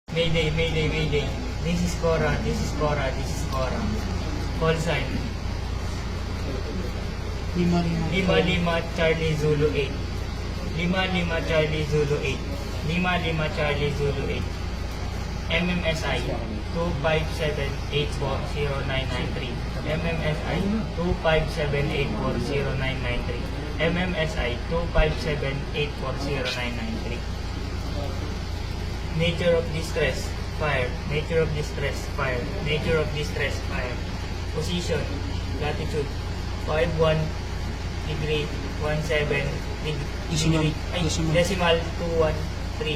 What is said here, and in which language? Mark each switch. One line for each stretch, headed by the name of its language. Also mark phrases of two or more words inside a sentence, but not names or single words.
English: Mayday, Mayday, Mayday. This is Cora, this is Cora, this is Cora. Call sign. Lima Lima Charlie Zulu 8. Lima Lima Charlie Zulu 8. Lima Lima Charlie Zulu 8. MMSI 257840993. MMSI 257840993. MMSI 257840993. Nature of distress, fire. Nature of distress, fire. Nature of distress, fire. Position, latitude, 51 degree 17 degree, decimal 213.